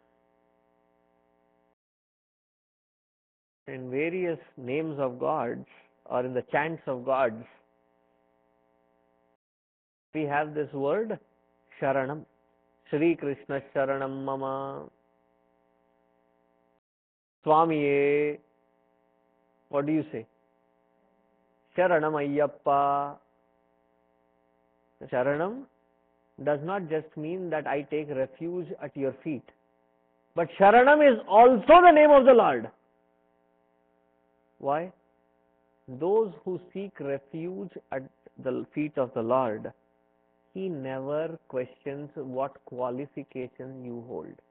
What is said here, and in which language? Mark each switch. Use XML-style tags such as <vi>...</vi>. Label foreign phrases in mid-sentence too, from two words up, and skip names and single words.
<en>In various names of gods or in the chants of gods, we have this word Sharanam.</en> <sa>Shri Krishna Sharanam Mama.</sa> <en>Swamiye. What do you say? Sharanam Ayyappa. Sharanam does not just mean that I take refuge at your feet, but Sharanam is also the name of the Lord. Why? Those who seek refuge at the feet of the Lord, he never questions what qualification you hold.</en>